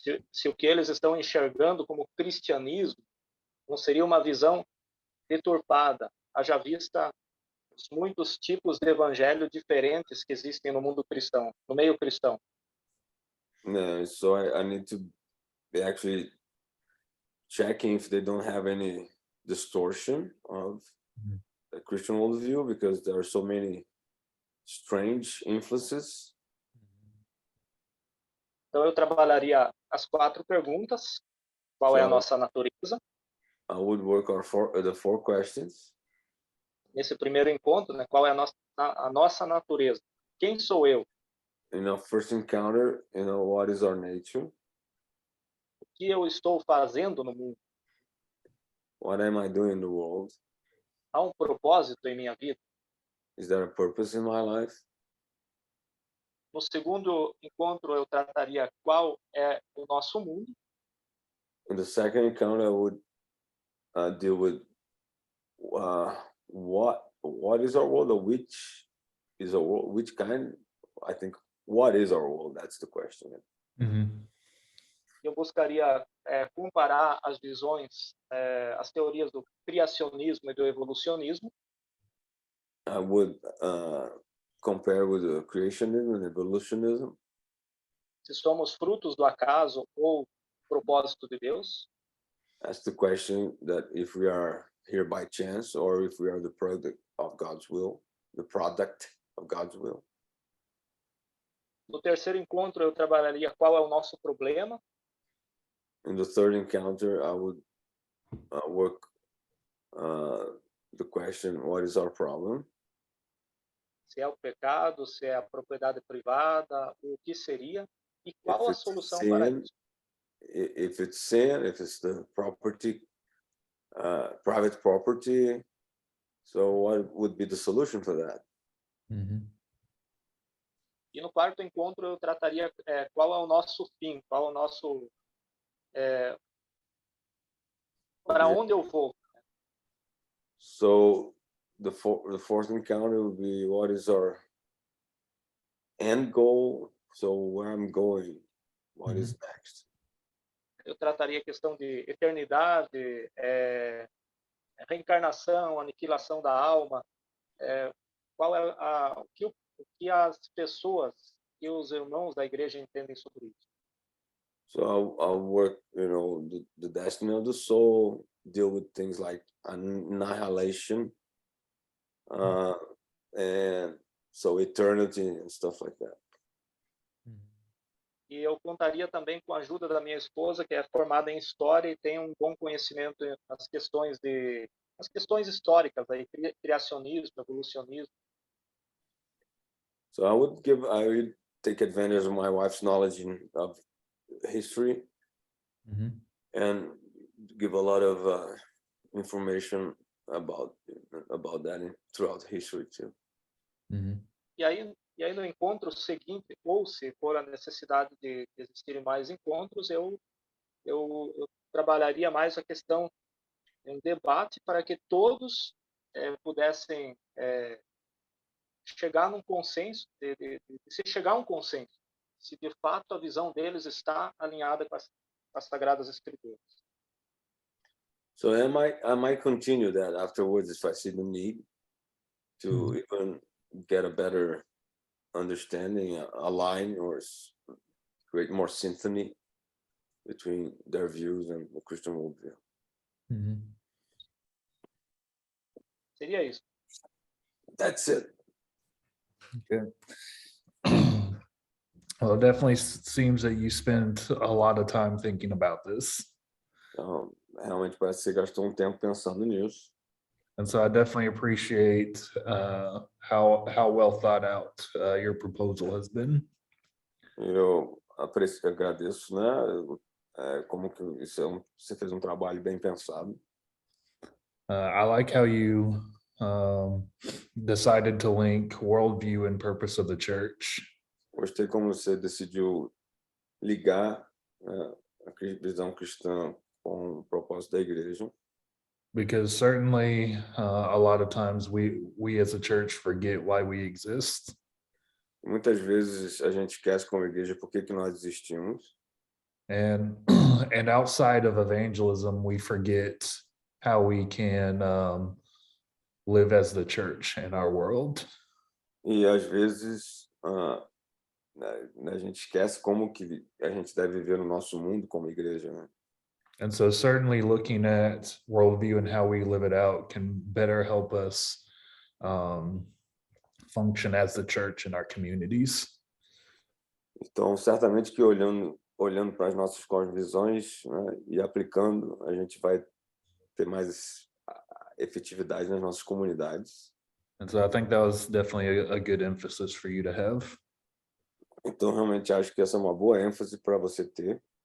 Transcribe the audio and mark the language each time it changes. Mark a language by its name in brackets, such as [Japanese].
[Portuguese] Se o que eles estão enxergando como cristianismo não seria uma visão deturpada, haja vista os muitos tipos de evangelho diferentes que existem no mundo cristão, no meio cristão. [English] So I need to be actually checking if they don't have any distortion of the Christian worldview, because there are so many strange influences. [Portuguese] Então eu trabalharia as 4 perguntas. Qual é a nossa natureza? [English] I would work on the 4 questions. [Portuguese] Nesse primeiro encontro, né? Qual é a nossa natureza? Quem sou eu? [English] In our first encounter, what is our nature? [Portuguese] O que eu estou fazendo no mundo? [English] What am I doing in the world? [Portuguese] Há um propósito em minha vida? [English] Is there a purpose in my life? [Portuguese] No segundo encontro, eu trataria qual é o nosso mundo. [English] In the second encounter, I would deal with what is our world, or which is our world, which kind. I think what is our world? That's the question. [Portuguese] Eu buscaria comparar as visões, as teorias do criacionismo e do evolucionismo. [English] I would compare with the creationism and evolutionism. [Portuguese] Se somos frutos do acaso ou propósito de Deus. [English] That's the question, that if we are here by chance or if we are the product of God's will, the product of God's will. [Portuguese] No terceiro encontro, eu trabalharia qual é o nosso problema. [English] In the third encounter, I would work the question, what is our problem? [Portuguese] Se é o pecado, se é a propriedade privada, o que seria e qual a solução para isso. [English] If it's sin, if it's the property, private property, so what would be the solution for that? [Portuguese] E no quarto encontro eu trataria qual é o nosso fim, qual é o nosso para onde eu vou. [English] So the fourth encounter would be, what is our end goal? So where I'm going, what is next? [Portuguese] Eu trataria a questão de eternidade, reencarnação, aniquilação da alma, qual é o que as pessoas e os irmãos da igreja entendem sobre isso. [English] So I'll work, the destiny of the soul, deal with things like annihilation, and so eternity and stuff like that. [Portuguese] E eu contaria também com a ajuda da minha esposa, que é formada em história e tem um bom conhecimento nas questões históricas, aí, criacionismo, evolucionismo. [English] So I would take advantage of my wife's knowledge of history and give a lot of information about that throughout history too. [Portuguese] E aí no encontro seguinte, ou se for a necessidade de existirem mais encontros, eu trabalharia mais a questão em debate para que todos pudessem chegar num consenso, se chegar a um consenso, se de fato a visão deles está alinhada com as Sagradas Escrituras. [English] So I might continue that afterwards if I see the need to even get a better understanding, align or create more symphony between their views and the Christian worldview. [Portuguese] Seria isso. [English] That's it. Okay. Well, it definitely seems that you spent a lot of time thinking about this. [Portuguese] Realmente parece que você gastou tempo pensando nisso. [English] And so I definitely appreciate how well thought out your proposal has been. [Portuguese] Eu agradeço, né? Como que você fez trabalho bem pensado. [English] I like how you decided to link worldview and purpose of the church. [Portuguese] Gostei como você decidiu ligar a visão cristã com o propósito da igreja. [English] Because certainly a lot of times we as a church forget why we exist. [Portuguese] Muitas vezes a gente esquece como igreja por que nós existimos. [English] And outside of evangelism, we forget how we can live as the church in our world. [Portuguese] E às vezes a gente esquece como que a gente deve viver no nosso mundo como igreja, né? [English] And so certainly looking at worldview and how we live it out can better help us function as the church in our communities. [Portuguese] Então, certamente que olhando para as nossas cosmovisões, né, e aplicando, a gente vai ter mais efetividade nas nossas comunidades. [English] And so I think that was definitely a good emphasis for you to have. [Portuguese] Então, realmente acho que essa é uma boa ênfase para você ter.